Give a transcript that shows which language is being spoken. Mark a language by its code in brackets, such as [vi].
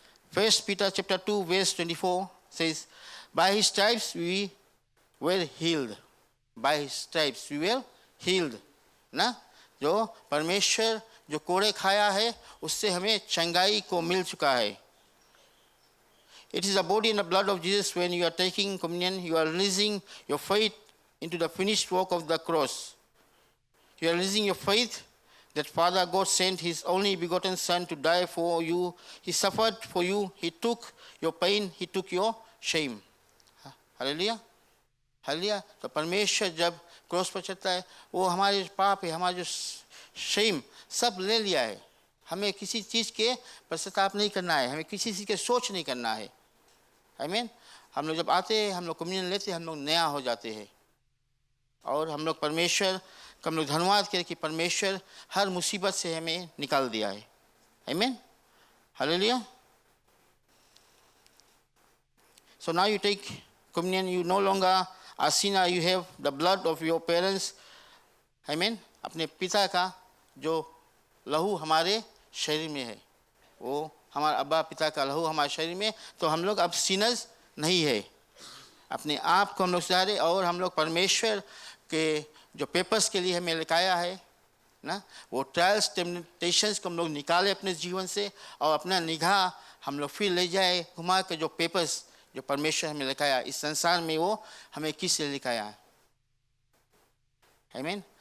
[en] First Peter chapter 2 verse 24 says, by his stripes we were healed. By his stripes we were healed. [hi] ना, जो परमेश्वर जो कोड़े खाया है उससे हमें चंगाई को मिल चुका है। [en] It is the body and the blood of Jesus. When you are taking communion, you are releasing your faith into the finished work of the cross. You are releasing your faith that Father God sent His only begotten Son to die for you. He suffered for you. He took your pain. He took your shame. Hallelujah. Hallelujah. [hi] तो परमेश्वर जब cross पर चलता है, वो हमारे पाप है, हमारा जो शेम सब ले लिया है। हमें किसी चीज़ के पश्चाताप नहीं करना है, हमें किसी चीज़ के सोच नहीं करना है। आमीन। हम लोग जब आते हैं, हम लोग कम्युनियन लेते हैं, हम लोग नया हो जाते हैं और हम लोग परमेश्वर का हम लोग धन्यवाद करें कि परमेश्वर हर मुसीबत से हमें निकाल दिया है। आमीन। Hallelujah. [en] So now you take communion, you no longer are sinner, you have the blood of your parents. Amen. [hi] अपने पिता का जो लहू हमारे शरीर में है, वो हमारा अब्बा पिता का लहू हमारे शरीर में, तो हम लोग अब सिनर्स नहीं है। अपने आप को हम लोग सुधारे और हम लोग परमेश्वर के जो पेपर्स के लिए हमें लिखाया है ना, वो ट्रायल्स टेम्पटेशंस को हम लोग निकाले अपने जीवन से और अपना निगाह हम लोग फिर ले जाए घुमा के जो पेपर्स जो परमेश्वर हमें लिखाया इस संसार में, वो हमें किस लिए लिखाया है। आमीन।